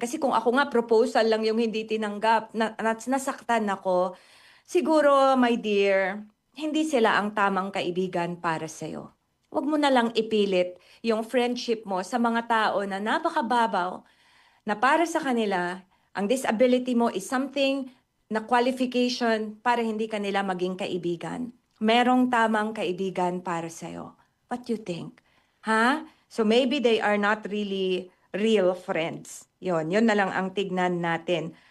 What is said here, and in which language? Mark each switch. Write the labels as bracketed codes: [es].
[tl] Kasi kung ako nga proposal lang yung hindi tinanggap, nasaktan ako, siguro, [en] my dear, [tl] hindi sila ang tamang kaibigan para sa'yo. Huwag mo na lang ipilit yung friendship mo sa mga tao na napakababaw, na para sa kanila, ang disability mo [en] is something [tl] na qualification para hindi kanila maging kaibigan. Merong tamang kaibigan para sa'yo. [en] What do you think? [tl] Ha? [en] So maybe they are not really real friends. [tl] Yun na lang ang tignan natin.